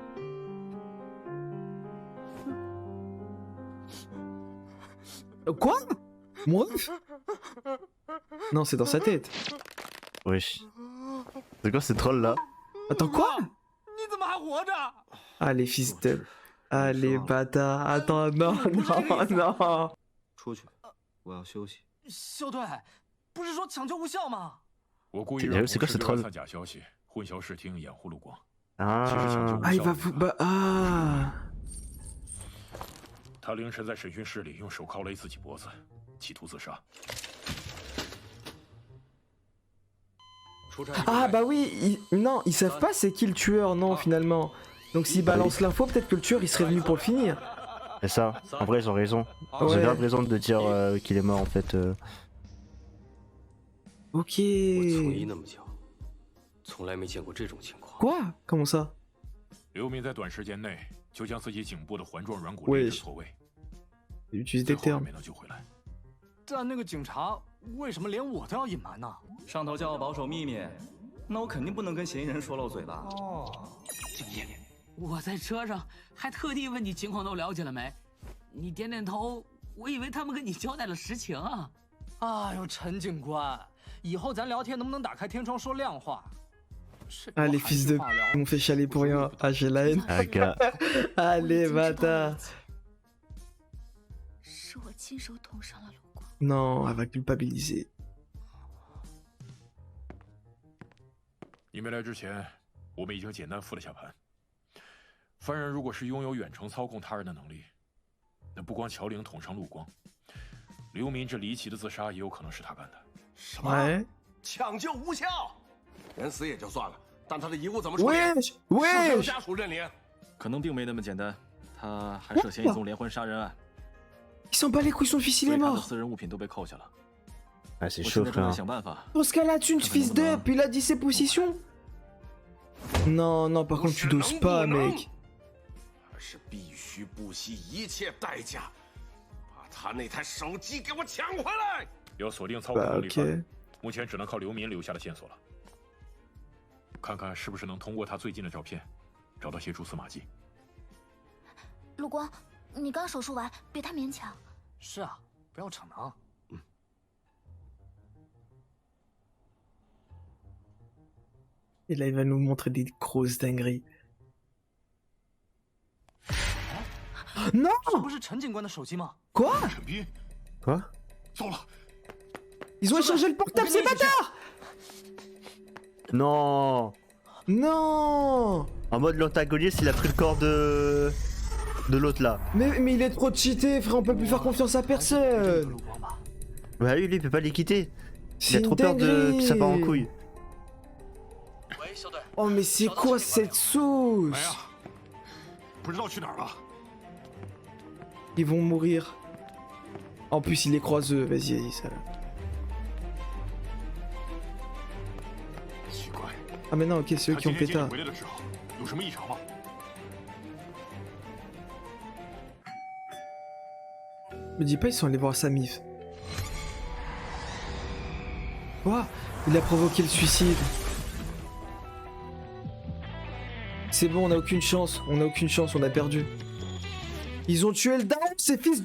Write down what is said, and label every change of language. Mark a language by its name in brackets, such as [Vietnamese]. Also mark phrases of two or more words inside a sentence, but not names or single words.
[French] Quoi? Moi? Non, c'est dans sa tête. Wesh. C'est quoi ces trolls là? Attends, quoi? [Chinese] 你怎么还活着？ [French] Ah, les fils de... Ah, les bâtards. Attends, non, non, non. [Chinese] 出去，我要休息。校队，不是说抢救无效吗？我故意 [French] C'est [Chinese] 让 [French] c'est [Chinese] 同 [French] quoi [Chinese] 事 [French] ce [Chinese] 给我 [French] troll? [Chinese] 散假消息，混淆视听，掩护陆光。 [French] Ah. [Chinese] 其实抢救无 [French] Ah, il [Chinese] 效 [French] va [Chinese] 的 [French] vous... Bah, ah. [Chinese] 他凌晨在审讯室里用手铐勒自己脖子，企图自杀。 [French] Ah, bah oui, non, ils savent pas c'est qui le tueur, non, finalement. Donc s'ils balancent l'info, peut-être que le tueur, il serait venu pour le finir. C'est ça. En vrai, ils ont raison. Ils ont Ouais. grave raison de dire qu'il est mort en fait. Ok. [Chinese] 我从医那么久，从来没见过这种情况。 [French] Quoi? Comment ça? [Chinese] 刘明在短时间内就将自己颈部的环状软骨喂勒至错位， [French] Utilise [Chinese] 最 [French] des [Chinese] 后还 [French] termes. [Chinese] 没能救回来。但那个警察为什么连我都要隐瞒呢？上头叫我保守秘密，那我肯定不能跟嫌疑人说漏嘴吧？哦，敬业，我在车上还特地问你情况都了解了没，你点点头，我以为他们跟你交代了实情啊。哎呦，陈警官，以后咱聊天能不能打开天窗说亮话？ [French] Ah, les fils de... Ils m'ont fait chialer pour rien. Ah, j'ai la haine. Ah, gars. Ah, les bâtards. [Chinese] 是我亲手捅伤了陆光。 [French] Non, elle va culpabiliser. [Chinese] 你没来之前，我们已经简单复了下盘。犯人如果是拥有远程操控他人的能力，那不光乔玲捅伤陆光，刘民这离奇的自杀也有可能是他干的。什么？ [French] Ouais. [Chinese] 抢救无效，人死也就算了，但他的遗物怎么处理？ [French] Wesh! [Chinese] 是不是有 [French] Wesh! [Chinese] 家属认领？可能并没那么简单，他还涉嫌一宗连环杀人案， [French] Il s'en bat les couilles, son fils, [Chinese] 所 [French] il est [Chinese] 以他的 [French] mort. [Chinese] 私人物品都被扣下了。 [French] Ah, c'est [Chinese] 我 [French] chaud [Chinese] 现在正在 [French] frère. [Chinese] 想办法。 [French] Dans ce cas-là, tu fils de... Puis il a dit ses positions. Non, non, par contre, tu doses pas, mec. [Chinese] 而是必须不惜一切代价，把他那台手机给我抢回来。要锁定操控 [French] Bah, [Chinese] 能力犯 [French] ok. [Chinese] 目前只能靠刘民留下的线索了。看看是不是能通过他最近的照片，找到些蛛丝马迹。陆光，你刚手术完，别太勉强。是啊，不要逞能。 [French] Et là, il va nous montrer des grosses dingueries. Non! [Chinese] 这不是陈警官的手机吗？ [French] Quoi? [Chinese] 陈斌， [French] Quoi? [Chinese] 糟了！ [French] Ils ont échangé le portable, ces bâtards! Non. Non! En mode l'antagoniste, il a pris le corps de l'autre là. Mais il est trop cheaté, frère, on peut plus faire confiance à personne! Bah oui, lui, il peut pas les quitter. Il a C'est trop peur de que ça part en dinguerie. couille. Oh, mais c'est quoi cette sauce? [Chinese] 哎呀，不知道去哪儿了。 [French] Ils vont mourir. En plus, il les croise eux, vas-y, ça. [Chinese] 奇怪， [French] Ah, mais non, ok, c'est eux [Chinese] 他 [French] qui [Chinese] 今 [French] ont [Chinese] 天接 [French] péta. [Chinese] 你回来的时候有什么异常吗？ [French] Me dis pas, ils sont allés voir sa mif. Quoi? Il a provoqué le suicide. C'est bon, on a aucune chance, on a perdu. Ils ont tué le daron, ces fils de...